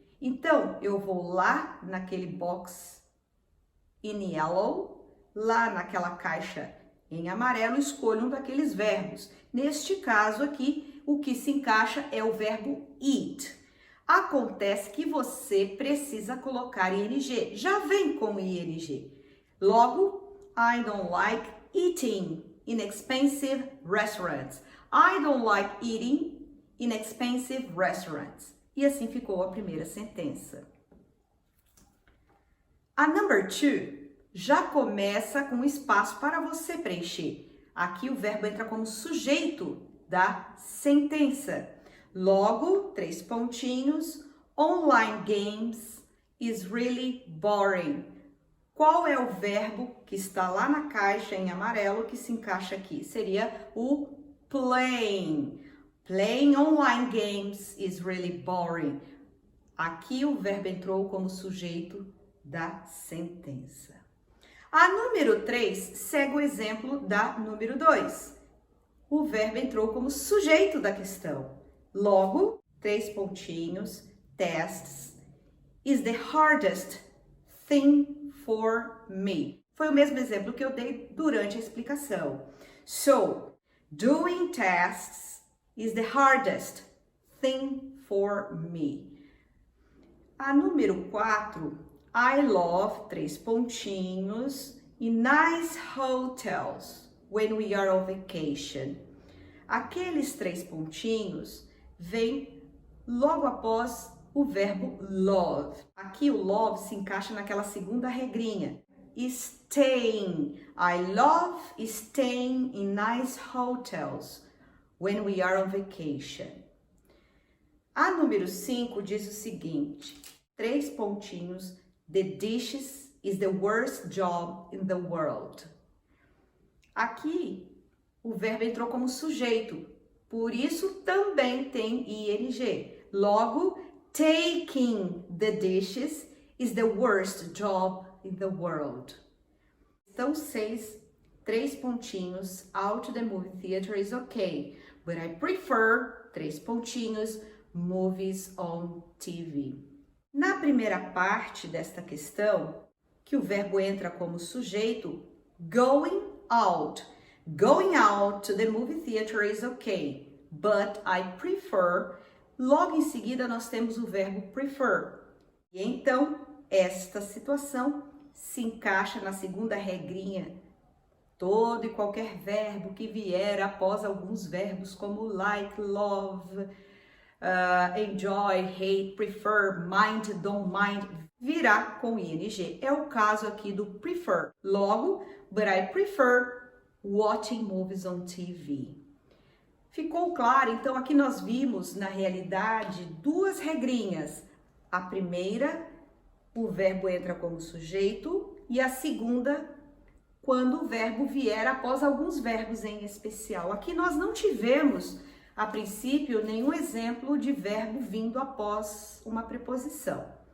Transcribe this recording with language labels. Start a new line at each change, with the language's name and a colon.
Portuguese: Então, eu vou lá naquele
English: box in yellow,
Portuguese: lá naquela caixa em amarelo, escolho um daqueles verbos. Neste caso aqui, o que se encaixa é o verbo eat. Acontece que você precisa colocar ing, já vem com ing.
English: Logo, I don't like eating inexpensive restaurants. I don't like eating inexpensive restaurants.
Portuguese: E assim ficou a primeira sentença. A number 2 já começa com espaço para você preencher. Aqui o verbo entra como sujeito da sentença. Logo, 3 pontinhos,
English: online games is really boring.
Portuguese: Qual é o verbo que está lá na caixa em amarelo que se encaixa aqui? Seria o playing.
English: Playing online games is really boring.
Portuguese: Aqui o verbo entrou como sujeito da sentença. A número 3 segue o exemplo da número 2. o verbo entrou como sujeito da questão. Logo, 3 pontinhos,
English: tests, is the hardest thing for me.
Portuguese: Foi o mesmo exemplo que eu dei durante a explicação.
English: So, doing tests is the hardest thing for me.
Portuguese: A número 4,
English: I love,
Portuguese: 3 pontinhos, e
English: nice hotels when we are on vacation.
Portuguese: Aqueles 3 pontinhos vêm logo após o verbo love. Aqui o love se encaixa naquela segunda regrinha.
English: Staying. I love staying in nice hotels when we are on vacation.
Portuguese: A número 5 diz o seguinte, 3 pontinhos,
English: the dishes is the worst job in the world.
Portuguese: Aqui, o verbo entrou como sujeito, por isso também tem ing.
English: Logo, taking the dishes is the worst job in the world.
Portuguese: Então, 6, 3 pontinhos,
English: out to the movie theater is okay, but I prefer,
Portuguese: 3 pontinhos,
English: movies on TV.
Portuguese: Na primeira parte desta questão, que o verbo entra como sujeito, going out.
English: Going out to the movie theater is okay, but I prefer.
Portuguese: Logo em seguida, nós temos o verbo prefer. E então, esta situação se encaixa na segunda regrinha. Todo e qualquer verbo que vier após alguns verbos como like, love, enjoy, hate, prefer, mind, don't mind, virá com ing. É o caso aqui do prefer. Logo,
English: but I prefer watching movies on TV.
Portuguese: Ficou claro? Então, aqui nós vimos, na realidade, 2 regrinhas. A primeira, o verbo entra como sujeito, e a segunda, quando o verbo vier após alguns verbos em especial. Aqui nós não tivemos, a princípio, nenhum exemplo de verbo vindo após uma preposição.